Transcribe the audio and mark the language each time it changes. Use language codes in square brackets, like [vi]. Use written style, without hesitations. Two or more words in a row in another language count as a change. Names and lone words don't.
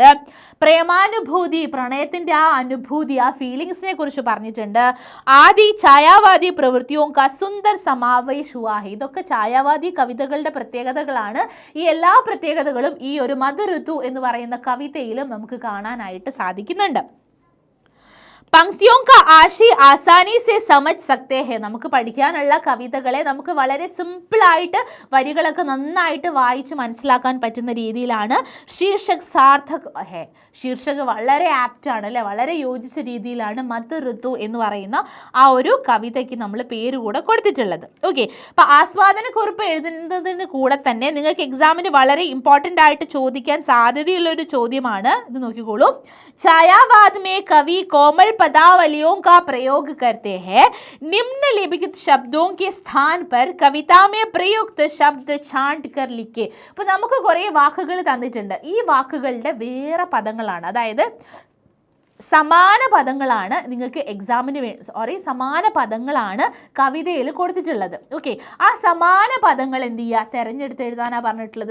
[ml] പ്രേമാനുഭൂതി, പ്രണയത്തിൻ്റെ ആ അനുഭൂതി, ആ ഫീലിങ്സിനെ കുറിച്ച് പറഞ്ഞിട്ടുണ്ട്. [hi] आदि छायावादी प्रवृत्तियों का सुंदर समावेश हुआ है. [ml] ഇതൊക്കെ ഛായാവാദി കവിതകളുടെ പ്രത്യേകതകളാണ്. ഈ എല്ലാ പ്രത്യേകതകളും ഈ ഒരു മധുഋതു എന്ന് പറയുന്ന കവിതയിലും നമുക്ക് കാണാനായിട്ട് സാധിക്കുന്നുണ്ട്. [hi] पंक्तियों का आशय आसानी से समझ सकते हैं. [ml] നമുക്ക് പഠിക്കാനുള്ള കവിതകളെ നമുക്ക് വളരെ സിമ്പിളായിട്ട് വരികളൊക്കെ നന്നായിട്ട് വായിച്ച് മനസ്സിലാക്കാൻ പറ്റുന്ന രീതിയിലാണ് [hi] शीर्षक सार्थक है. [ml] ശീർഷക് വളരെ ആപ്റ്റ് ആണ് അല്ലേ, വളരെ യോജിച്ച രീതിയിലാണ് മധു ഋതു എന്ന് പറയുന്ന ആ ഒരു കവിതയ്ക്ക് നമ്മൾ പേര് കൂടെ കൊടുത്തിട്ടുള്ളത്. ഓക്കെ, അപ്പോൾ ആസ്വാദനക്കുറിപ്പ് എഴുതുന്നതിന് കൂടെ തന്നെ നിങ്ങൾക്ക് എക്സാമിന് വളരെ ഇമ്പോർട്ടൻ്റ് ആയിട്ട് ചോദിക്കാൻ സാധ്യതയുള്ള ഒരു ചോദ്യമാണ് ഇത്. [hi] നോക്കിക്കോളൂ. छायावाद में कवि कोमल पदावलियों का प्रयोग करते हैं. निम्नलिखित शब्दों के स्थान पर कविता में प्रयुक्त शब्द छांट कर लिखे. [ml] അപ്പോൾ നമുക്ക് കുറേ വാക്കുകൾ തന്നിട്ടുണ്ട്. ഈ വാക്കുകളുടെ വേറെ പദങ്ങളാണ്, അതായത് സമാന പദങ്ങളാണ് നിങ്ങൾക്ക് എക്സാമിന് സമാന പദങ്ങളാണ് കവിതയിൽ കൊടുത്തിട്ടുള്ളത്. ഓക്കെ, ആ സമാന പദങ്ങൾ എന്ത് ചെയ്യുക, തിരഞ്ഞെടുത്ത് എഴുതാനാണ് പറഞ്ഞിട്ടുള്ളത്.